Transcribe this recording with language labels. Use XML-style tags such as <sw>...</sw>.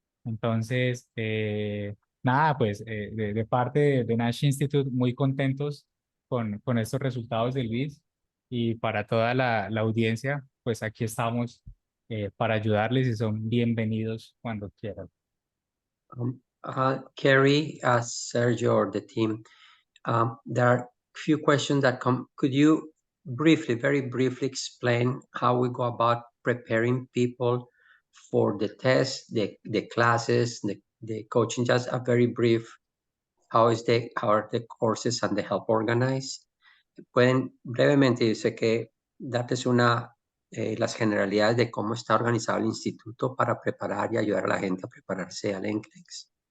<es>Entonces, nada, pues de parte de Nash Institute, muy contentos con estos resultados de Luis y para toda la audiencia, pues aquí estamos para ayudarles y son bienvenidos cuando quieran.</es> <en>Carrie, Sergio, or the team, there are a few questions that come. Could you briefly, very briefly explain how we go about preparing people for the test, the classes, the coaching? Just a very brief, how are the courses and the help organized?</en> <es>Pueden brevemente, dice que darles las generalidades de cómo está organizado el instituto para preparar y ayudar a la gente a prepararse al NCLEX.</es>